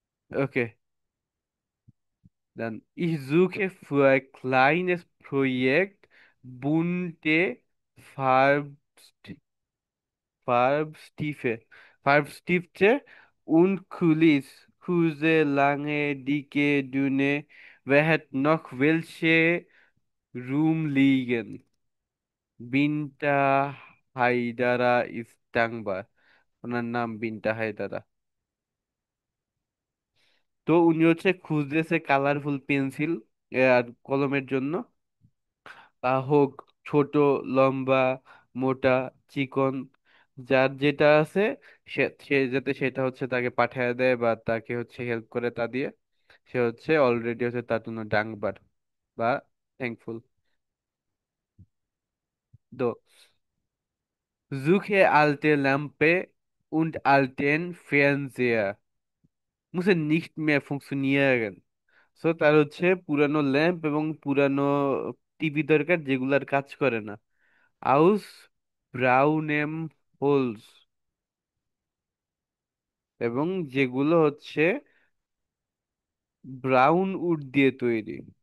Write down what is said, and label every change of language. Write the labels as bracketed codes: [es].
[de] ওকে, dann ich suche für ein kleines Projekt bunte Farbst Farbstifte, Farbstifte und Kulis, Huse, lange, dicke, dünne. Wer hat noch welche rumliegen? [bn] বিনটা হায়দারা ইস্তাংবা, ওনার নাম বিনটা হায়দারা। তো উনি হচ্ছে খুঁজতেছে colourful pencil আর কলমের জন্য, তা হোক ছোট, লম্বা, মোটা, চিকন, যার যেটা আছে সে সে যাতে সেটা হচ্ছে তাকে পাঠায় দেয় বা তাকে হচ্ছে হেল্প করে তা দিয়ে, সে হচ্ছে অলরেডি হচ্ছে তার জন্য ডাংবার বা থ্যাঙ্কফুল। [de] তো suche alte Lampe und alten Fernseher müssen nicht mehr funktionieren. [bn] So তার হচ্ছে পুরানো ল্যাম্প এবং পুরানো টিভি দরকার যেগুলার কাজ করে না। [de] আউস ব্রাউনেম হোলস, [bn] এবং যেগুলো হচ্ছে ব্রাউন উড দিয়ে তৈরি।